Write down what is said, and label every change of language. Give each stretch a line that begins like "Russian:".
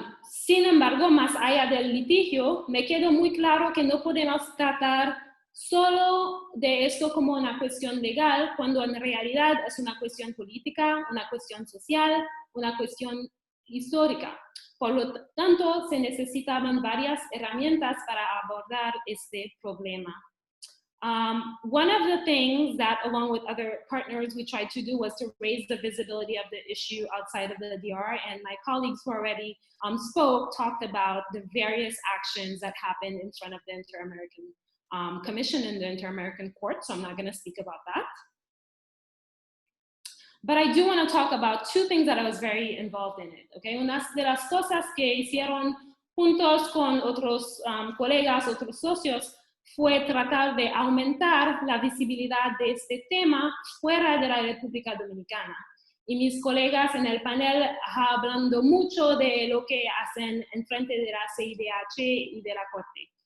Spanish: Sin embargo, más allá del litigio, me quedó muy claro que no podemos tratar solo de esto como una cuestión legal, cuando en realidad es una cuestión política, una cuestión social, una cuestión histórica. Por lo tanto, se necesitaban varias herramientas para abordar este problema.
English: One of the things that, along with other partners, we tried to do was to raise the visibility of the issue outside of the DR, and my colleagues who already spoke talked about the various actions that happened in front of the Inter-American Commission and the Inter-American Court, so I'm not going to speak about that. But I do want to talk about two things that I was very involved in it, okay?
Spanish: Una de las cosas que hicieron juntos con otros colegas, otros socios, fue tratar de aumentar la visibilidad de este tema fuera de la República Dominicana. Y mis colegas en el panel hablando mucho de lo que hacen en frente de la CIDH y de la Corte.